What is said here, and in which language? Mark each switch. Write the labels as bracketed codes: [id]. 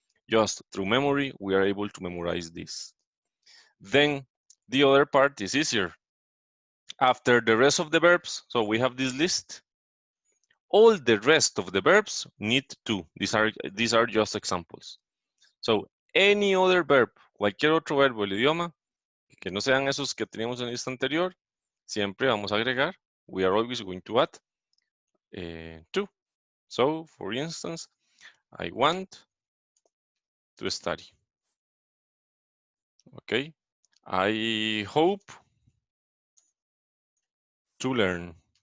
[en] Just through memory, we are able to memorize this. Then the other part is easier. After the rest of the verbs, so we have this list. All the rest of the verbs need to. These are just examples. So any other verb, [es] cualquier otro verbo del idioma, que no sean esos que teníamos en la lista anterior, siempre vamos a agregar. [en] We are always going to add to. So, for instance, I want to study. Okay. I hope to learn.